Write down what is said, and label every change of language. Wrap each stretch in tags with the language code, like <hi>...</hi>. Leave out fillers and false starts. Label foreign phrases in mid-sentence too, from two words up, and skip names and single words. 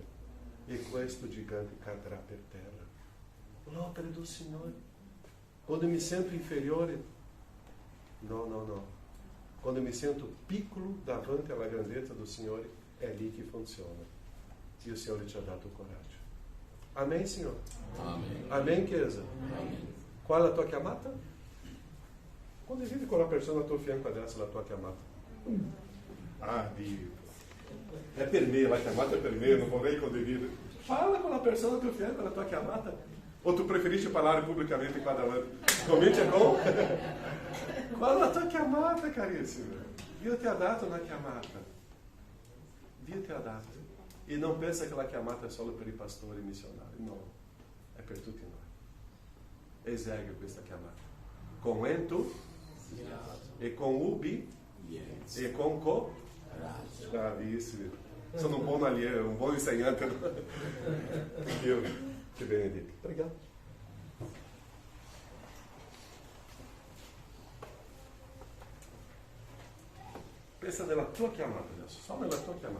<it>E questo gigante cadrà per terra. L'opera del Signore. Quando mi sento inferiore, no. Quando mi sento piccolo davanti alla grandezza del Signore, è lì che funziona.</it> <pt>E o Senhor te</pt> <it>ha dato</it> <pt>coragem. Amém, Senhor? Amém. Amém,</pt> <it>Chiesa?</it> <pt>Amém.</pt> <it>Qual è la tua chiamata? Condividi con la persona a tuo fianco adesso la tua chiamata. Dio. È per me, la chiamata è per me, non vorrei condividere. Fala con la persona a tuo fianco la tua chiamata. O tu preferisci parlare pubblicamente qua davanti? Comincia con... Qual è la tua chiamata, carissimo? Dio ti ha dato una chiamata. Dio ti ha dato.</it> <pt>E não pensa que a</pt> <it>chiamata é solo per i pastori missionari,</it> <pt>não.</pt> <it>É per tutti noi. Esegue questa chiamata.</it> <pt>Com entusiasmo. E com</pt> <en>Yes.</en> <pt>e com Coragem.</pt> <it>bravissimo. Sono un buon allievo, un buon insegnante. Dio ti benedica. Obrigado. Pensa nella tua chiamata adesso, só nella tua chiamata.</it>